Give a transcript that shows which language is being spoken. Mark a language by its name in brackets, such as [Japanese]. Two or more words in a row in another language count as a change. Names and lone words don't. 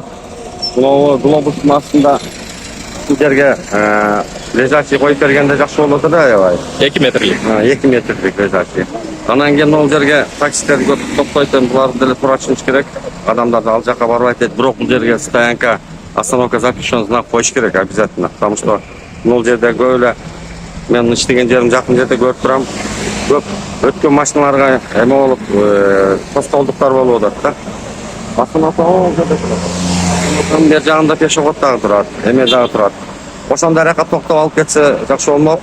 [Kyrgyz] Мынау глобустун астында бул жерге лежачий коюп бергенде жакшы болот эле аябай. 2 метрлик. 2 метрлик лежачий. Анан кийин ол жерге таксилерди көтүп токтойтун, буларды деле туура түшүнүш керек. Адамдарды ал жака барбайт дейт, бирок бул жерге [Russian] стоянка, остановка запрещен знак [Kyrgyz] коюш керек обязательно. [Russian] Потому что [Kyrgyz] бул жерде көп эле мен иштеген жерим жакын жерде көрүп турам. Көп өткөн машиналарга эме болуп, тоскоолдуктар болуп атат да. Остановка ол жерде турат. Бер жагында пешеход дагы турат, эме дагы турат. Ошондой аракка токтоп алып кетсе жакшы болмок.